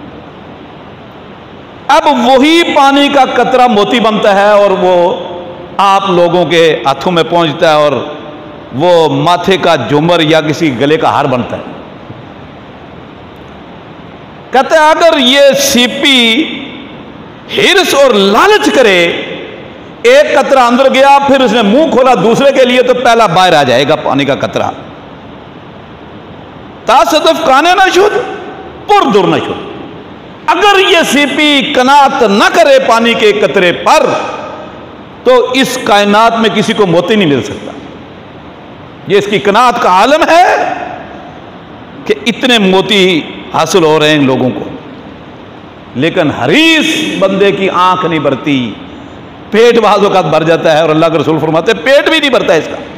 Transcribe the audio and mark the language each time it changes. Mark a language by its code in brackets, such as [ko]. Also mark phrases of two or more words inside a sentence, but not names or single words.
[ur] اب وہی پانی کا قطرہ موتی بنتا ہے اور وہ آپ لوگوں کے ہاتھوں میں پہنچتا ہے اور وہ ماتھے کا جھومر یا کسی گلے کا ہار بنتا ہے۔ کہتے ہیں اگر یہ سیپی ہرس اور لالچ کرے، ایک قطرہ اندر گیا، پھر اس نے منہ کھولا دوسرے کے لیے، تو پہلا باہر آ جائے گا پانی کا قطرہ۔ [fa] تا صدف کانے نشد پر در نشد، [ur] اگر یہ سیپی قناعت نہ کرے پانی کے قطرے پر، تو اس کائنات میں کسی کو موتی نہیں مل سکتا۔ یہ اس کی قناعت کا عالم ہے کہ اتنے موتی حاصل ہو رہے ہیں لوگوں کو، لیکن حریص بندے کی آنکھ نہیں بھرتی، پیٹ بعض اوقات بھر جاتا ہے، اور اللہ کے رسول فرماتے ہیں پیٹ بھی نہیں بھرتا اس کا۔